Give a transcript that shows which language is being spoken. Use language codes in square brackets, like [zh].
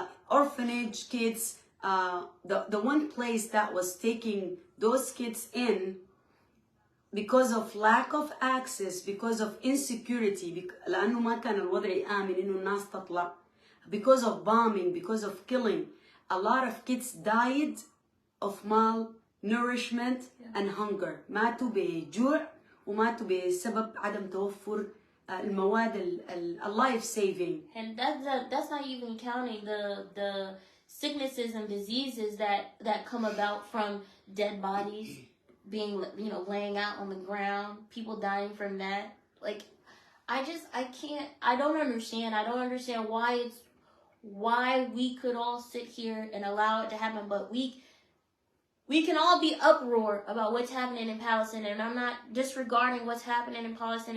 [en] Orphanage kids, the one place that was taking those kids in because of lack of access, because of insecurity, [ar] لأنه ما كان الوضع آمن إنه الناس تطلع, [en] because of bombing, because of killing, a lot of kids died of malnourishment and hunger. [ar] ماتوا بجوع وماتوا بسبب عدم توفر المواد [en] life saving. And that's not even counting the sicknesses and diseases that come about from dead bodies being, you know, laying out on the ground, people dying from that. Like, I don't understand why we could all sit here and allow it to happen, but we can all be uproar about what's happening in Palestine, and I'm not disregarding what's happening in Palestine.